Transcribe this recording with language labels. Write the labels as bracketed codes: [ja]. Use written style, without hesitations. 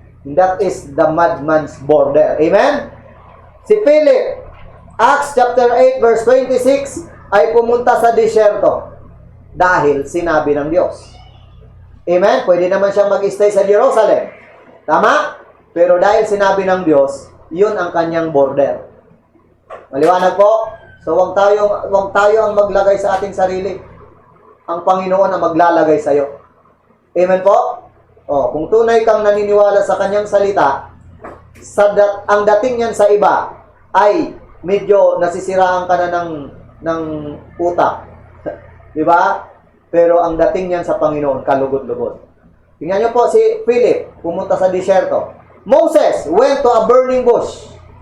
[en] And that is the madman's border. Amen? [tl] Si Philip, Acts chapter 8 verse 26, ay pumunta sa disyerto dahil sinabi ng Diyos. Amen? Pwede naman siyang mag-stay sa Jerusalem. Tama? Pero dahil sinabi ng Diyos, yun ang kanyang border. Maliwanag po? So, wag tayo ang maglagay sa ating sarili. Ang Panginoon ang maglalagay sa iyo. Amen po? O, kung tunay kang naniniwala sa kanyang salita, ang dating niyan sa iba ay medyo nasisiraan ka na ng utak. Di ba? Pero ang dating niyan sa Panginoon, kalugod-lugod. Tingnan niyo po si Philip, pumunta sa disyerto. [en] Moses went to a burning bush.